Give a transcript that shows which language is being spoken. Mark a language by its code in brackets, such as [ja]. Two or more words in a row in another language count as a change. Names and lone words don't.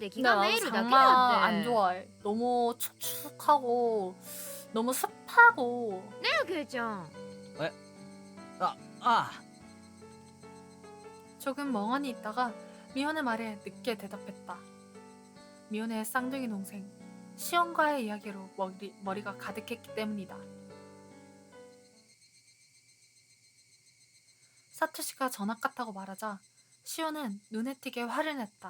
[ko] 근데 [ja] 気が [ko] 나도 [ja] めいるだけ [ko] 장마 [ja] だ [ko] 안 [ja] って。 [ko] 좋아해. 너무 축축하고 너무 습하고. [ja] ねえケイちゃん。ああ [ko] 조금 멍하니 있다가 미혼의 말에 늦게 대답했다. 미혼의 쌍둥이 동생 시온과의 이야기로 머리가 가득했기 때문이다. 사토시가 전학 같다고 말하자 시온은 눈에 띄게 화를 냈다.